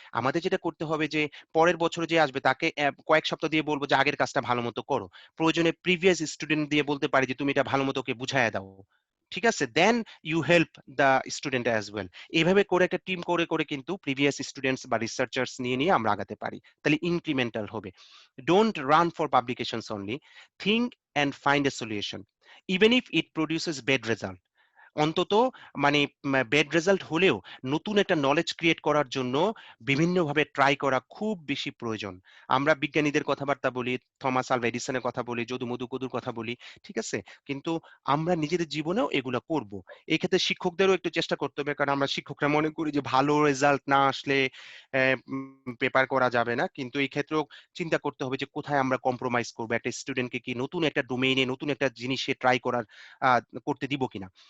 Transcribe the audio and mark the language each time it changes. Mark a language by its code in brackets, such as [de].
[bn] আমাদের যেটা করতে হবে যে পরের বছর যে আসবে তাকে কয়েক সপ্তাহ দিয়ে বলবো যে আগের কাজটা ভালো মতো করো। প্রয়োজনে প্রিভিয়াস স্টুডেন্ট দিয়ে বলতে পারি যে তুমি এটা ভালো মতো ওকে বুঝাইয়া দাও, ঠিক আছে? [en] Then you help the student as well. [bn] এইভাবে করে একটা টিম করে করে কিন্তু প্রিভিয়াস স্টুডেন্টস বা রিসার্চার্স নিয়ে নিয়ে আমরা আগাতে পারি, তাহলে ইনক্রিমেন্টাল হবে। [en] Don't run for publications only. Think and find a solution. Even if it produces bad result, [bn] অন্তত মানে ব্যাড রেজাল্ট হলেও নতুন একটা নলেজ ক্রিয়েট করার জন্য বিভিন্নভাবে ট্রাই করা খুব বেশি প্রয়োজন। আমরা বিজ্ঞানীদের কথাবার্তা বলি, থমাস আলভা এডিসনের কথা বলি, যদু মধু কদুর কথা বলি, ঠিক আছে? কিন্তু আমরা নিজেদের জীবনেও এগুলো করব। এই ক্ষেত্রে শিক্ষকদেরও একটু চেষ্টা করতে হবে, কারণ আমরা শিক্ষকরা মনে করি যে ভালো রেজাল্ট না আসলে পেপার করা যাবে না, কিন্তু এই ক্ষেত্রেও চিন্তা করতে হবে যে কোথায় আমরা কম্প্রোমাইজ করবো, একটা স্টুডেন্টকে কি নতুন একটা ডোমেইনে নতুন একটা জিনিসে ট্রাই করার করতে দিব কিনা।